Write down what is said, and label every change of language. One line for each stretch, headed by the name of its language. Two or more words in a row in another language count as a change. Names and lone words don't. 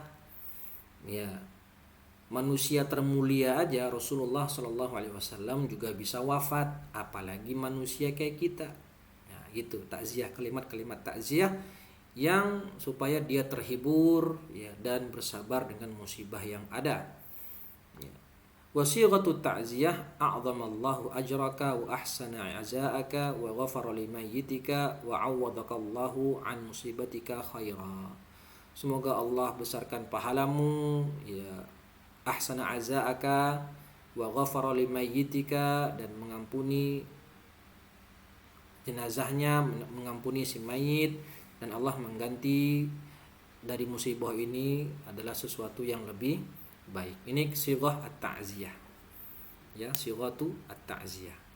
Indonesian: Ya, manusia termulia aja Rasulullah
Arabic: صلى الله عليه وسلم
Indonesian: juga bisa wafat, apalagi manusia kayak kita. Nah, gitu takziah, kalimat-kalimat takziah yang supaya dia terhibur, ya, dan bersabar dengan musibah yang ada.
Arabic: وصيغة التعزية أعظم الله أجرك وأحسن عزاءك وغفر لميتك وعوضك الله عن مصيبتك خيرا.
Indonesian: Semoga Allah besarkan pahalamu, ya,
Arabic: أحسن عزاءك وغفر لميتك,
Indonesian: dan mengampuni jenazahnya, mengampuni si mayit, dan Allah mengganti dari musibah ini adalah sesuatu yang lebih baik.
Arabic: Ini صيغة التعزية. Ya, صيغة التعزية.